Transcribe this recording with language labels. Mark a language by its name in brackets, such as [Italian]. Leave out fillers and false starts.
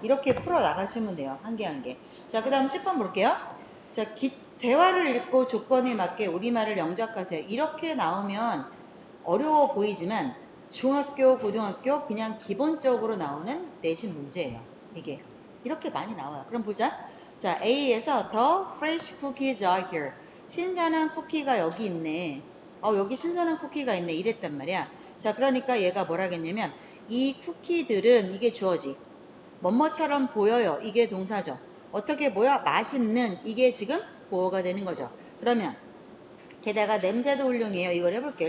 [Korean] 이렇게 풀어 나가시면 돼요. 한 개 한 개. 자, 그 다음 10번 볼게요. 자, 대화를 읽고 조건에 맞게 우리말을 영작하세요. 이렇게 나오면 어려워 보이지만 중학교, 고등학교 그냥 기본적으로 나오는 내신 문제예요. 이게. 이렇게 많이 나와요. 그럼 보자. [English] 자, [Korean] A에서 [English] The fresh cookies are here. [Korean] 신선한 쿠키가 여기 있네. 여기 신선한 쿠키가 있네. 이랬단 말이야. 자, 그러니까 얘가 뭐라겠냐면 이 쿠키들은 이게 주어지. 뭐뭐처럼 보여요. 이게 동사죠. 어떻게 보여? 맛있는. 이게 지금 보어가 되는 거죠. 그러면 게다가 냄새도 훌륭해요. 이걸 해볼게요.